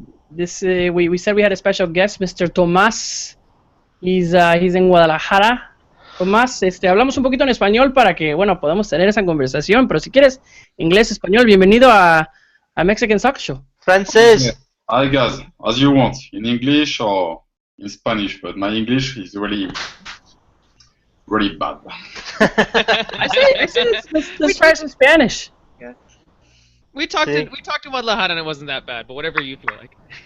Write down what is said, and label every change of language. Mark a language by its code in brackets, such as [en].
[en] We said we had a special guest, Mr. Tomás. He's in Guadalajara. [es] Tomás, hablamos un poquito en español para que, bueno, podamos tener esa conversación, pero si quieres, inglés, español, bienvenido a Mexican Soccer Show. [en] Francis. Yeah. Hi guys, as you want, in English or in Spanish, but my English is really bad. I say let's try some Spanish. We talked in Guadalajara and it wasn't that bad, but whatever you feel like.